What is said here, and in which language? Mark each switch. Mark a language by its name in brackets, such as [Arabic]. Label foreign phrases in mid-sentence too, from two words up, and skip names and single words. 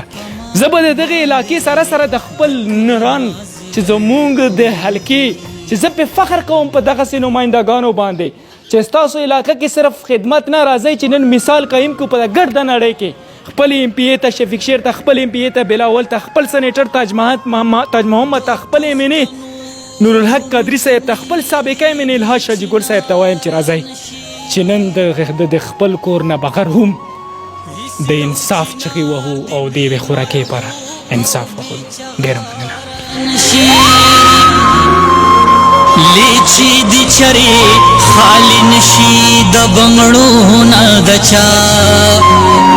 [Pashto] زه به د دغې علاقې سره د خپل نران چې زمونږ د حلقې چې زه پې فخر کوم په دغسې نمایندګانو باندې چې ستاسو علاقه کې صرف خدمت نه راځئ چې نن مثال قایم کړو په ګرده نړۍ کې خپل ایم پی ای ته شفیق شیر ته خپل ایم پی ای ته بلاول ته خپل سینیټر تاج محمد ته خپل ایم این ای نورالحق قادري صاحب ته خپل سابقه ایم این ای الحاج شاجي ګل صاحب ته وایم چې راځئ چې نن د خپل کور نه بغیر هم د انصاف چغې وهو او د یوې خوراکۍ لپاره انصاف وکړو. ډېره مننه. لیچی دی چرې خالی نشي د بنګړو نه د چا